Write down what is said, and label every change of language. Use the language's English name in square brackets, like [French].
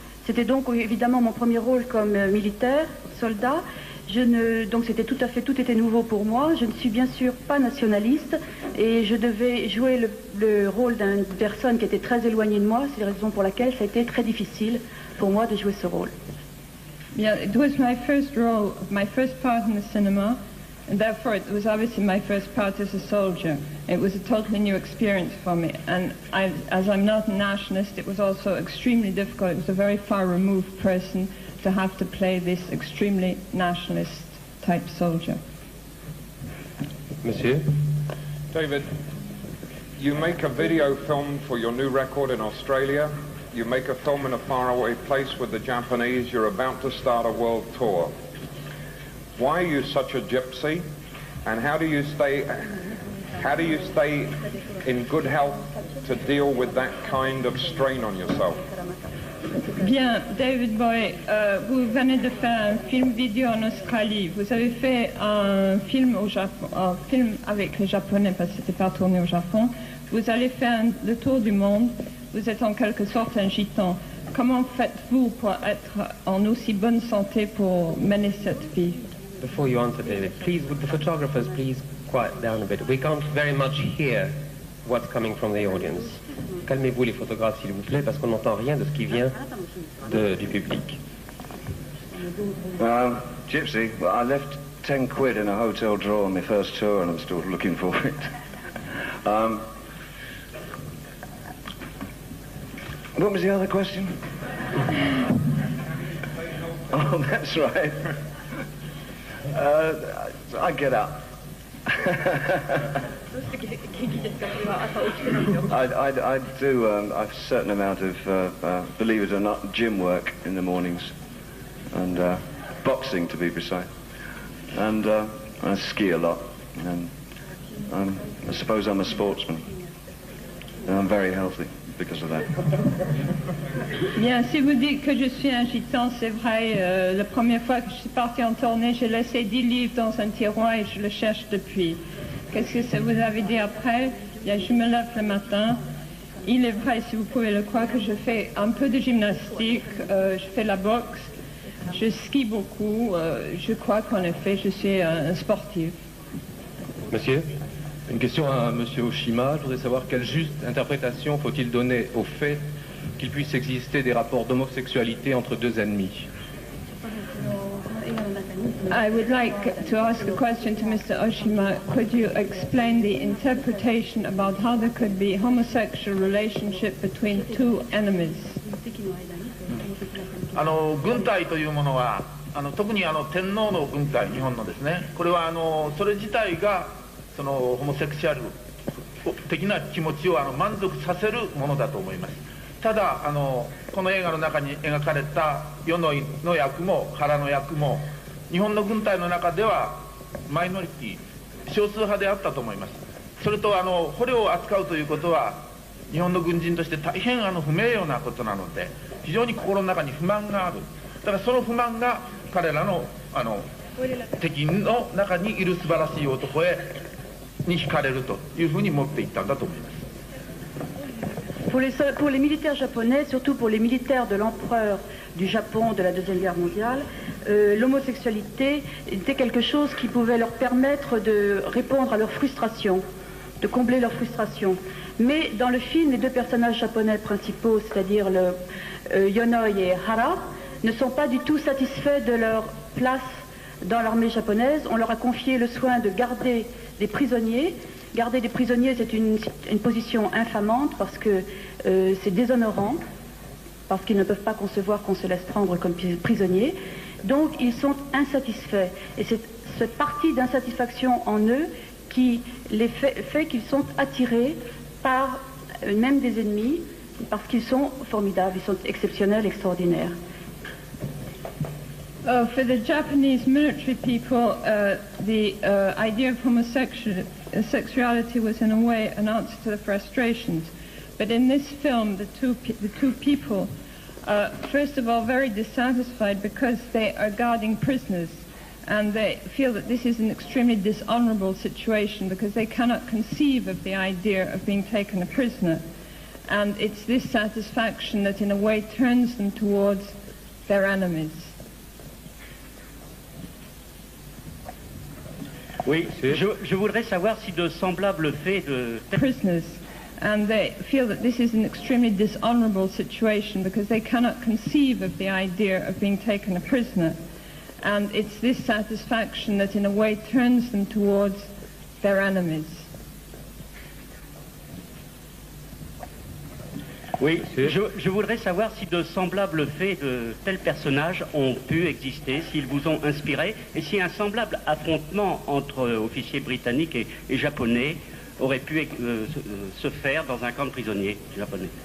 [French] C'était donc évidemment mon premier rôle comme militaire, soldat. Donc c'était tout était nouveau pour moi. Je ne suis bien sûr pas nationaliste et je devais jouer le rôle d'une personne qui était très éloignée de moi. C'est la raison pour laquelle ça a été très difficile pour moi de jouer ce rôle. [English] Yeah, it was my first role, my first part in the cinema. And therefore, it was obviously my first part as a soldier. It was a totally new experience for me. And as I'm not a nationalist, it was also extremely difficult. It was a very far-removed person to have to play this extremely nationalist-type soldier. [French] Monsieur? [English] David, you make a video film for your new record in Australia. You make a film in a faraway place with the Japanese. You're about to start a world tour. Why are you such a gypsy? And how do you stay in good health to deal with that kind of strain on yourself? [French] Bien, David Bowie, vous venez de faire un film vidéo en Australie. Vous avez fait un film au Japon, un film avec les Japonais parce que c'était pas tourné au Japon. Vous allez faire le tour du monde. Vous êtes en quelque sorte un gitan. Comment faites-vous pour être en aussi bonne santé pour mener cette vie? [English] Before you answer, David, please, would the photographers please quiet down a bit? We can't very much hear what's coming from the audience. [French] Calmez-vous les photographes, s'il vous plaît, parce qu'on n'entend rien de ce qui vient du public. [English] Gypsy, well, I left 10 quid in a hotel drawer on my first tour and I'm still looking for it. What was the other question? Oh, that's right. I get up. I do a certain amount of, believe it or not, gym work in the mornings, and boxing to be precise, and I ski a lot, and I suppose I'm a sportsman, and I'm very healthy because of that. [French] Bien, si vous dites que je suis un gitan, c'est vrai. La première fois que je suis partie en tournée, j'ai laissé 10 livres dans un tiroir et je le cherche depuis. Qu'est-ce que ça vous avez dit après? Bien, je me lève le matin. Il est vrai, si vous pouvez le croire, que je fais un peu de gymnastique, je fais la boxe, je skie beaucoup. Je crois qu'en effet, je suis un sportif. Monsieur? Une question à M. Oshima. Je voudrais savoir quelle juste interprétation faut-il donner au fait qu'il puisse exister des rapports d'homosexualité entre deux ennemis. [English] I would like to ask a question to Mr. Oshima. Could you explain the interpretation about how there could be homosexual relationship between two enemies? [Japanese] 軍隊というものは特に天皇の軍隊、日本のですね、これはそれ自体がそのホモセクシャル的な気持ちを満足させるものだと思います。ただこの映画の中に描かれた世の役も腹の役も日本の軍隊の中ではマイノリティ少数派であったと思います。それと捕虜を扱うということは日本の軍人として大変不名誉なことなので非常に心の中に不満がある。だからその不満が彼らの敵の中にいる素晴らしい男に惹かれるというふうに持っていったんだと思います。 [French] Pour les militaires japonais, surtout pour les militaires de l'empereur du Japon de la Deuxième Guerre mondiale, l'homosexualité était quelque chose qui pouvait leur permettre de répondre à leur frustration, de combler leur frustration. Mais dans le film, les deux personnages japonais principaux, c'est-à-dire Yonoi et Hara, ne sont pas du tout satisfaits de leur place dans l'armée japonaise. On leur a confié le soin de garder des prisonniers. Garder des prisonniers, c'est une position infamante parce que c'est déshonorant, parce qu'ils ne peuvent pas concevoir qu'on se laisse prendre comme prisonniers. Donc ils sont insatisfaits. Et c'est cette partie d'insatisfaction en eux qui les fait qu'ils sont attirés par même des ennemis, parce qu'ils sont formidables, ils sont exceptionnels, extraordinaires. [English] For the Japanese military people, the idea of homosexuality was in a way an answer to the frustrations. But in this film, the two people are, first of all, very dissatisfied because they are guarding prisoners. And they feel that this is an extremely dishonorable situation because they cannot conceive of the idea of being taken a prisoner. And it's this satisfaction that in a way turns them towards their enemies. [French] Oui, je voudrais savoir si de semblables faits de... [English] Prisoners, and they feel that this is an extremely dishonorable situation because they cannot conceive of the idea of being taken a prisoner. And it's this satisfaction that in a way turns them towards their enemies. [French] Oui, je voudrais savoir si de semblables faits de tels personnages ont pu exister, s'ils vous ont inspiré, et si un semblable affrontement entre officiers britanniques et japonais aurait pu se faire dans un camp de prisonniers japonais.